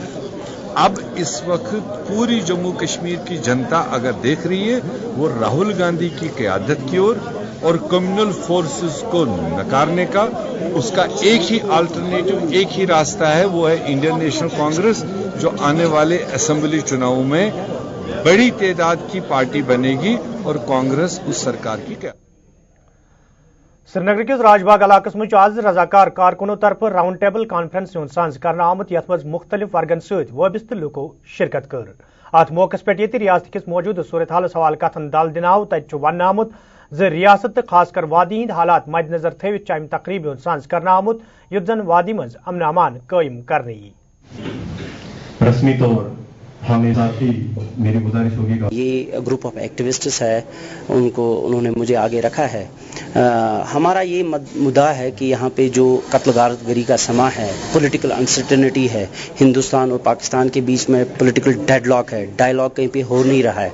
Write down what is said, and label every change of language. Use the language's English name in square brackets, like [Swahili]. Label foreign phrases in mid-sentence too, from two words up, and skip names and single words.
[Urdu] اب اس وقت پوری جموں کشمیر کی جنتا اگر دیکھ رہی ہے وہ راہل گاندھی کی قیادت کی اور [English] communal forces [Urdu] کو نکارنے کا اس کا ایک ہی آلٹرنیٹو، ایک ہی راستہ ہے، وہ ہے [English] Indian National Congress, [Urdu] جو آنے والے اسمبلی چناؤں میں بڑی تعداد کی پارٹی بنے گی اور کانگریس اس سرکار کی کیا. [Kashmiri] سری نگر کس راج باغ علاقہ مجھ آز رضاکار کارکنوں طرف [English] round table conference [Kashmiri] ساز کرنا آمت یت مز مختلف ورگن ست وابستہ لوکو شرکت کر. ات موقع پہ ریاست کس موجودہ صورتحالس حوالہ کتن دل دن آو تت ون آمت ز ریاست تو خاص کر وادی ہند حالات مد نظر تھوت امہ تقریب ساز کرنا آمت یت زن وادی مز امن امان قائم کرنے یی. [Urdu] رسمی طور ہمیں ساتھ ہی میری گزارش ہوگی. یہ [English] group of activists [Urdu] ہے، انہوں نے مجھے آگے رکھا ہے. ہمارا یہ مدعا ہے کہ یہاں پہ جو قتل غارت گری کا سما ہے، [English] political uncertainty [Urdu] ہے، ہندوستان اور پاکستان کے بیچ میں [English] political deadlock [Urdu] ہے، ڈائیلاگ کہیں پہ ہو نہیں رہا ہے.